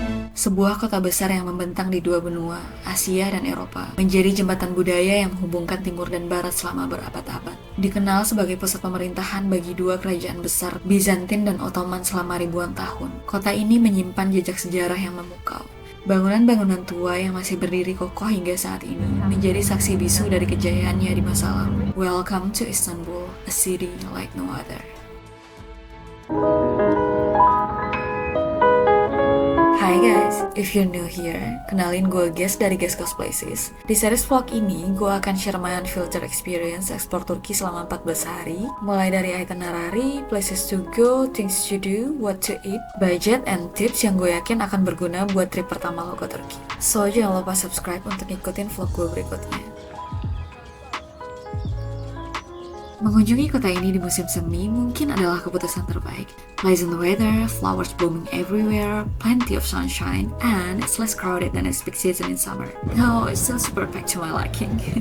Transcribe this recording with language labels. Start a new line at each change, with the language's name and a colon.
Indonesian: Sebuah kota besar yang membentang di dua benua, Asia dan Eropa, menjadi jembatan budaya yang menghubungkan timur dan barat selama berabad-abad. Dikenal sebagai pusat pemerintahan bagi dua kerajaan besar, Bizantin dan Ottoman selama ribuan tahun. Kota ini menyimpan jejak sejarah yang memukau. Bangunan-bangunan tua yang masih berdiri kokoh hingga saat ini menjadi saksi bisu dari kejayaannya di masa lalu.
English: Welcome to Istanbul, a city like no other. Hai guys, if you're new here,
Indonesian: kenalin gue
English: Ges dari Ges Goes Places.
Indonesian: Di series vlog ini, gue akan
English: share my unfiltered experience explore
Indonesian: Turki selama 14 hari, mulai dari itinerary,
English: places to go, things to do, what to eat, budget, and tips
Indonesian: yang gue yakin akan berguna buat trip pertama lo ke Turki. So, jangan lupa subscribe untuk ngikutin vlog gue berikutnya. Mengunjungi kota ini di musim semi mungkin adalah keputusan terbaik.
English: Pleasant weather, flowers blooming everywhere, plenty of sunshine, and it's less crowded than its peak season in summer. No, it's still super packed to my liking.